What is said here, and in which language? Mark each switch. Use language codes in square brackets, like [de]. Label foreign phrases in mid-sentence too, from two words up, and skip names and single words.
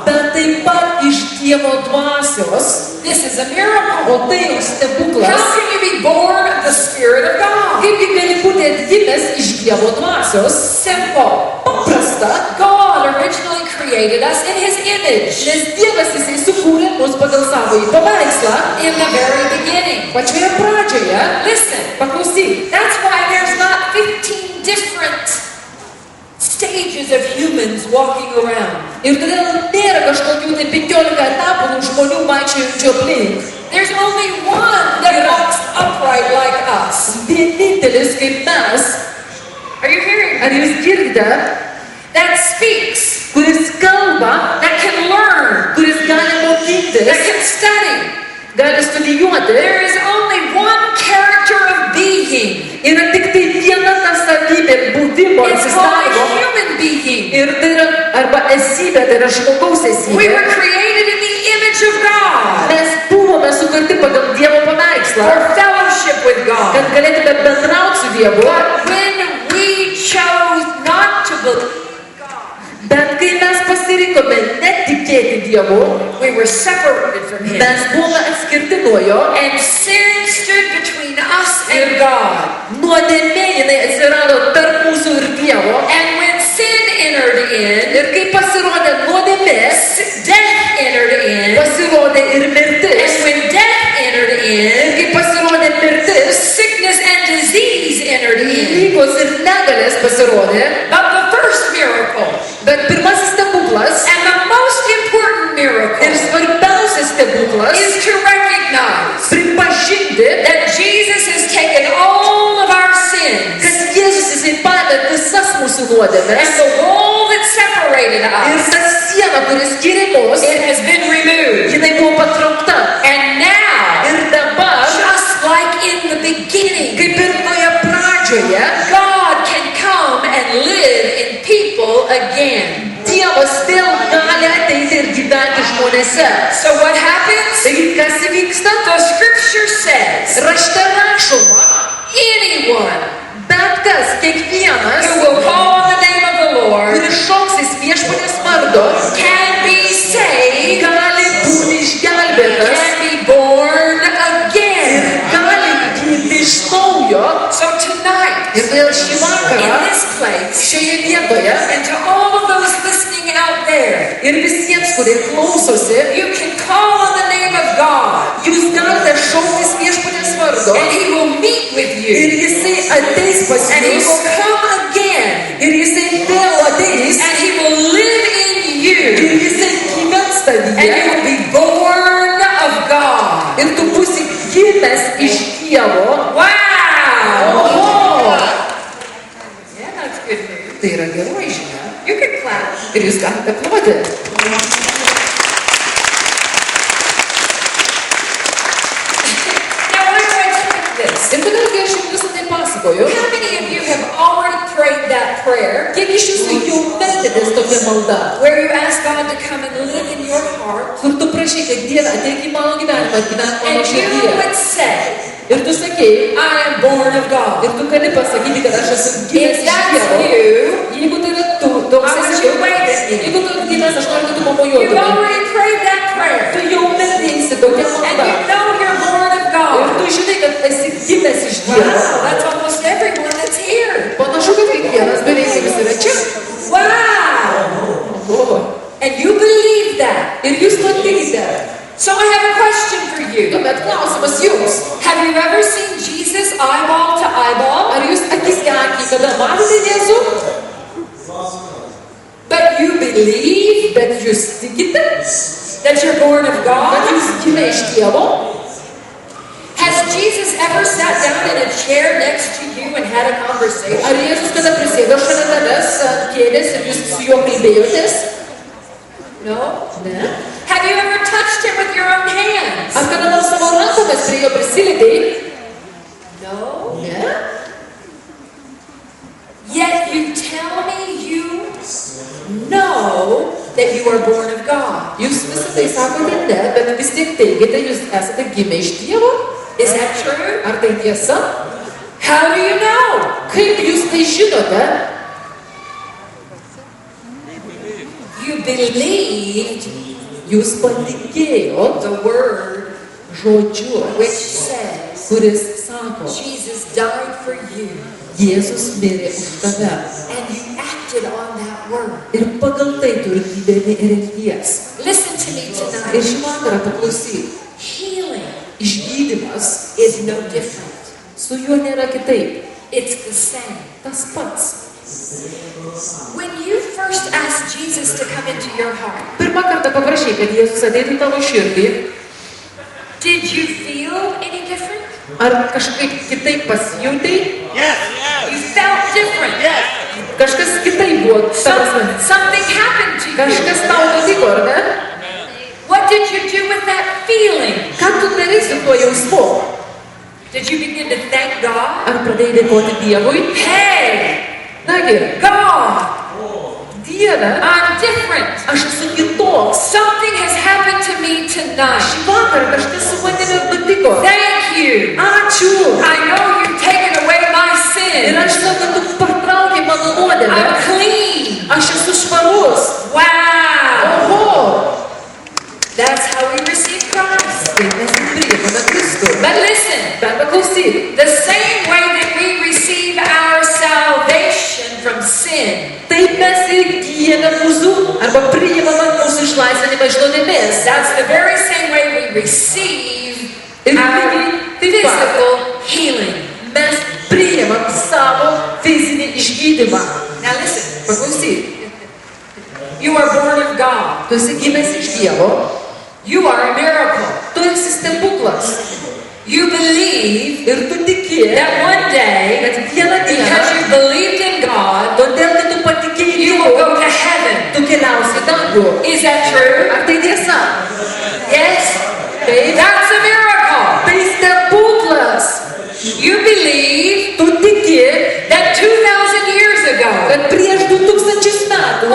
[lt] bet taip pat iš Dievo dvasios. [en] This is a miracle. [lt] O tai jau stebuklas. [en] How can you be born of the Spirit of God? [lt] Kaipgi gali būti atgimęs iš Dievo dvasios? [en] Simple. [lt] Paprasta. [en] God originally created us in His image [lt] Nes Dievas Jisai sukūrė mus pagal savo paveikslą [en] in the very beginning. [lt] pačioje pradžioje. [en] Listen, [lt] Paklausyk. [en] that's why there's not 15 different stages of humans walking around. [lt] Ir todėl nėra kažkokių tai 15 etapų žmonių vaikščiojančių aplink. [en] There's only one that walks upright like us. [lt] Vienintelis kaip mes, [en] Are you hearing? [lt] ar jūs girdite, [en] That speaks, [lt] kuris kalba, [en] that can learn, [lt] kuris gali [en] that [lt] mokytis, [en] can study. [lt] gali studijuoti. [en] There is only one character of being. [lt] Yra tik tai viena ta savybė būdimo [en] It's called a [lt] egzistavimo. [en] human being. [lt] Ir tai yra arba esybė, tai yra žmogaus [en] We [lt] esybė. [en] were created in the image of God [lt] Mes buvome sukurti pagal Dievo paveikslą, [en] for fellowship with God. [lt] kad galėtume bendrauti su Dievu. [en] But when we chose not to believe God, [lt] Bet Dievu, [en] we were separated from Him. [lt] mes buvome atskirti nuo jo [en] And sin stood between us and God. [lt] nuodėmė jinai atsirado tarp mūsų ir Dievo. [en] And when sin entered in, [lt] Ir kai pasirodė nuodėmės, [en] death entered in. [lt] pasirodė ir mirtis. [en] And when death entered [lt] Ir [en] in, [lt] kai pasirodė mirtis, [en] sickness and disease entered in. [lt] lygos ir negalės pasirodė. [en] But the first miracle, [lt] Bet pirmasis stebuklas [en] and the most important miracle, [lt] ir svarbiausias stebuklas [en] is to recognize [lt] pripažinti, [en] that Jesus has taken all of our sins, [lt] kad Jėzus jisai paėmė visas mūsų [en] and [lt] nuodėmes [en] the wall that separated [lt] ir [en] us, [lt] ta siena, kuris skiria mus, [en] it has been removed. [lt] jinai buvo patraukta. [en] And now, [lt] Ir dabar, [en] just like in the beginning, [lt] kaip ir toje pradžioje, [en] God can come and live in people again. [lt] Dievas vėl gali ateiti ir gyventi žmonėse. [en] So what happens? [lt] Taigi, kas įvyksta? [en] The scripture says, [lt] Rašte rašoma, [en] anyone [lt] bet kas, kiekvienas, [en] who will call on the name of the Lord [lt] kuris šauksis viešpaties vardo, [en] can be saved, [lt] gali būti išgelbėtas [en] can be born [lt] ir [en] again. [lt] gali gimti iš naujo. [en] So tonight, [lt] Ir vėl šį [en] in [lt] vakarą, [en] this place, [lt] šioje vietoje, [en] and to all of those listening out there, [lt] ir visiems, kurie klausosi, [en] you can call on the name of God, [lt] jūs galite šauktis viešpaties vardo [en] and He will meet with [lt] ir [en] you, [lt] jisai ateis pas [en] and He [lt] jūs [en] will come again, [lt] ir jisai vėl ateis [en] and He will live in you, [lt] ir jisai gyvens [en] and you [lt] tavyje [en] will be born of God. [lt] ir tu būsi gimęs iš Dievo. [en] Wow! [lt] Oho! [en] Yeah, that's good news. [lt] Tai yra geroji žinia. [en] You can clap. [lt] Ir jūs galite ploti. [en] Now, why do I tell you this? [lt] Ir kodėl kai aš jums visą tai pasakoju? [en] How many of you have already prayed that prayer [lt] Kiek iš jūsų jau meldėtės tokia malda, [en] where you ask God to come and live in your heart, [lt] kur tu prašai, kad Dieve ateik į mano gyvenimą, gyvenk mano [en] and you [lt] širdyje. [en] would say, [lt] Ir tu sakei, [en] I am born of God. [lt] ir tu gali pasakyti, kad aš esu gimęs [en] If [lt] iš [en] that's [lt] Dievo. [en] you, [lt] Jeigu tai yra tu, toks [en] I want [lt] esi [en] you [lt] jau. [en] to wave at me. [lt] Jeigu tu gimęs, aš noriu, kad tu [en] You've [lt] pamojuotumai. [en] already prayed that prayer, [lt] Tu jau meldėsi tokią [en] and [lt] maldą. [en] you know you're born of [lt] Ir [en] God. [lt] tu žinai, kad esi gimęs iš Dievo. [en] Wow, that's almost everyone that's here. [lt] Panašu, kad kiekvienas beveik kuris yra čia. [en] Wow! [lt] O, [en] And you believe that. [lt] ir jūs to tikite. [en] So I have a question for you. [lt] Tuomet klausimas jums. [en] Have you ever seen Jesus eyeball to eyeball? [lt] Ar jūs akis į akį kada matėte Jėzų? [en] But you believe [lt] Bet jūs tikite, [en] that you're born of [lt] kad [en] God? [lt] jūs gimė iš Dievo? [en] Has Jesus ever sat down in a chair next to you and had a conversation? [lt] Ar Jėzus kada prisėdo šalia tavęs ant kėdės ir jūs su juo kalbėjotės? [en] No? [lt] Ne. [en] Have you ever touched him with your own hands? [lt] Ar kada nors savo rankomis prie jo prisilietei? [en] No? [lt] Ne. [en] Yet you tell me you know that you are born of God. [lt] Jūs visą tai sakote ne, bet vis tiek teigiate, jūs esate gimę iš Dievo? [en] Is that true? [lt] Ar tai tiesa? [en] How do you know? [lt] Kaip jūs tai žinote? [en] You believed [lt] Jūs patikėjot [en] the word [lt] žodžiu, [en] which says [lt] kuris sako, [en] Jesus died for you, [lt] Jėzus mirė už tave. [en] and you acted on that word. [lt] Ir pagal tai turi gyveni ir elgies. [en] Listen to me [lt] Ir [en] tonight. [lt] šį vakarą paklausyk, [en] Healing [lt] išgydymas [en] is no different. [lt] su juo nėra kitaip. [en] It's the same. [lt] Tas pats. [en] When you first asked Jesus to come into your heart, [lt] Pirmą kartą paprašai, kad Jėzus ateitų į tavo širdį. [en] did you feel any different? [lt] Ar kažkaip kitaip pasijautai? [en] You felt different. [lt] Kažkas kitaip buvo. Ta prasme, [en] Something happened to you. [lt] kažkas tau nutiko, ar ne? [en] What did you do with that feeling? [lt] Ką tu darai su tuo jausmu? [en] Did you begin to thank God? [lt] Ar pradėjai dėkoti Dievui? [en] Hey, [lt] Nagi, [en] God, [lt] Dieve, [en] I'm different. [lt] aš esu kitoks. [en] Something has happened to me tonight. [lt] Šį vakarą kažkas su manimi nutiko. [en] Thank you. [lt] Ačiū. [en] I know you've taken away my [lt] Ir [en] sin. [lt] aš žinau, kad tu patraukė mano nuodėmę. [en] I'm clean. [lt] Aš esu švarus. [en] Wow. [lt] Oho. Kristų. [en] But listen, [lt] Bet paklausyk, [en] the same way that we receive our salvation from sin, [lt] taip mes įgyjame mūsų arba priimame mūsų išlaisvinimą iš nuodėmės. [en] that's the very same way we receive [lt] Ir [en] our [lt] lygiai taip pat [en] physical healing. [lt] mes priimam savo fizinį išgydymą. [en] Now listen, [lt] Paklausyk, [en] you are born of God. [lt] tu esi gimęs iš Dievo, [en] You are a miracle. [lt] tu esi stebuklas. [en] You believe [lt] Ir tu tiki, [en] that one day, [lt] kad vieną [en] because you [lt] dieną, [en] believed in God, [lt] todėl kad tu patikėjai [en] you will [lt] Dievu, [en] go to heaven. [lt] tu keliausi į dangų. [en] Is that true? [lt] Ar tai tiesa? [en] Yes. [lt] Taip. [en] That's a miracle. [lt] Tai stebuklas. [en] You believe [lt] Tu tiki, [en] that 2,000 years ago, [lt] kad prieš 2000 metų